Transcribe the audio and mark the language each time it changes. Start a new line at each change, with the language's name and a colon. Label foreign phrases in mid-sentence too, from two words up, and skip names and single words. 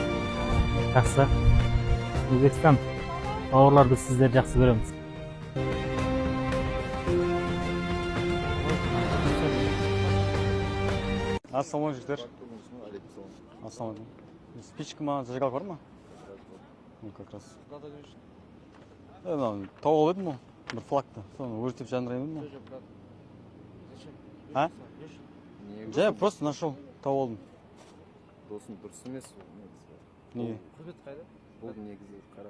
Kazakh: Жақсы. Өзбекстан, бауырларды сіздер жақсы көреміз. Ассалаумалейкум жігіттер. Ассалаумалейкум. Спичка ма, зажигалка бар ма?
Russian: Ну, как раз.
Kazakh: Тауып едім ғой, бір флагты. Соны өртеп жандырайын едім ғой. А? Жай,
Russian: просто нашел,
Kazakh: тауып алдым. Досым дұрыс емес ол. Неге? Құрмет қайда? Бұл негізі қара.